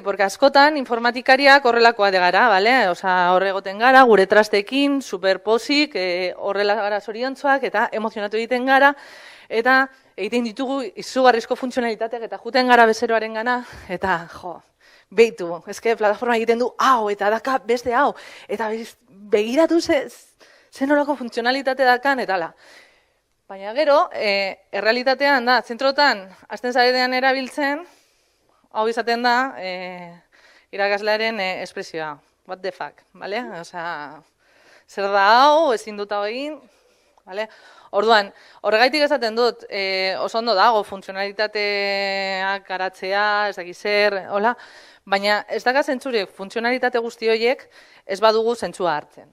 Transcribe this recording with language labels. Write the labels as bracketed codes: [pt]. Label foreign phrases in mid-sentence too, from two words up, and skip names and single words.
[eu] Porque askotan informatikariak horrelakoa de gara, horre egoten gara, gure trastekin, superposik, horrela gara zoriontzuak eta emozionatu egiten gara, eta egiten ditugu izugarrizko funtzionalitateak eta juten gara bezeroaren gana, eta behitu, plataforma egiten du hau, eta daka beste hau, eta begiratu zen horako funtzionalitate dakan, eta la. Baina gero, errealitatean da, zentrotan, hasten zaredean erabiltzen, hau izaten da, irakaslearen espresioa, [en] what the fuck, [eu] zer da hau, ezin dut hau egin, orduan, horregaitik esaten dut, oso ondo dago, funtzionalitateak garatzea, ez dakiz zer, hola, baina ez daka zentzurik funtzionalitate guzti horiek ez badugu zentzua hartzen.